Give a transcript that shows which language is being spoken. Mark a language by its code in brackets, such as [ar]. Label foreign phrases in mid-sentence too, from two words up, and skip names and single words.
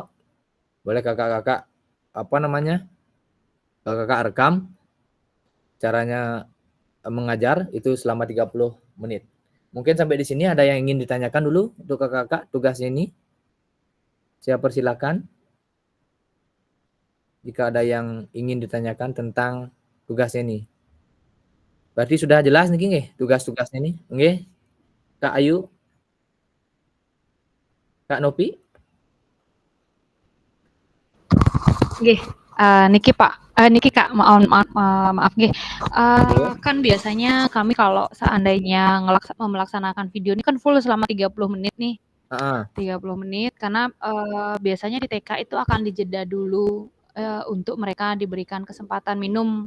[id] Boleh kakak-kakak kakak rekam caranya mengajar itu selama 30 menit. Mungkin sampai di sini ada yang ingin ditanyakan dulu untuk kakak-kakak tugasnya ini. Saya persilakan. Jika ada yang ingin ditanyakan tentang tugasnya ini. Berarti sudah jelas nih tugas-tugasnya ini. Nggih. Kak Ayu. Kak Nopi. Nggih. Niki Kak, maaf nggih. Kan biasanya kami kalau seandainya melaksanakan video ini kan full selama 30 menit nih. 30 menit karena biasanya di TK itu akan dijeda dulu untuk mereka diberikan kesempatan minum.